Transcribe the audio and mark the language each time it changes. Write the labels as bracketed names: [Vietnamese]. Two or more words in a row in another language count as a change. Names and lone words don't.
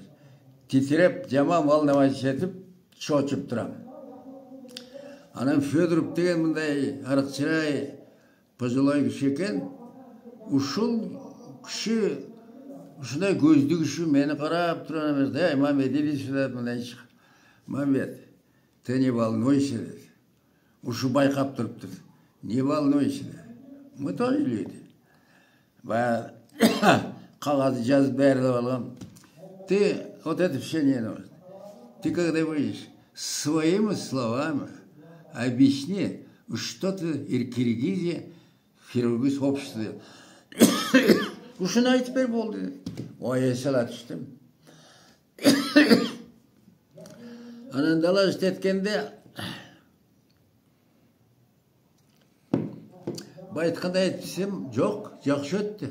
[Kyrgyz] Титиреп, жаман волноваться этип, чочуп турам. Анан Федоров деген мындай арыкчырай пожилой киши экен. Ушул киши ушундай көздүү киши мени карап турган эмес. [Russian] Мамед, иди сюда, [Kyrgyz] мындай чык. Мамед, [Russian] ты не волнуйся. [Kyrgyz] Ушу байкап туруптур. [Russian] Не волнуйся. Мы тоже люди. [Kyrgyz] Кагазды жазып бэрлеп алгам. [Russian] Ты вот это все не нужно. Ты когда будешь своими словами объясни, что ты Киргизия хирургическое общество. [Kyrgyz] Ушуну айтып бер болду. Ой, эсел түштүм. Анан дала иштеткенде байткандай айтсам, жок, жакшы өттү.